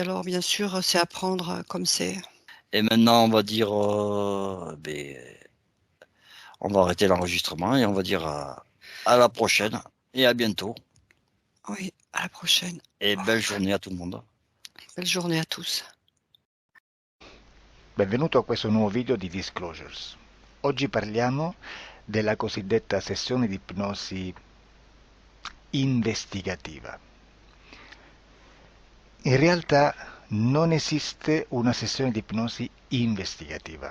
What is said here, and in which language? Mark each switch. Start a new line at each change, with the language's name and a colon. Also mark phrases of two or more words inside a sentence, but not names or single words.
French: Alors bien sûr, c'est à prendre, comme c'est. Et maintenant, on va dire, on va arrêter l'enregistrement et on va dire à la prochaine et à bientôt. Oui, à la prochaine. Et belle journée à tout le monde. Belle journée à tous.
Italian: Benvenuto a questo nuovo video di Disclosures. Oggi parliamo della cosiddetta sessione di ipnosi investigativa. In realtà non esiste una sessione di ipnosi investigativa.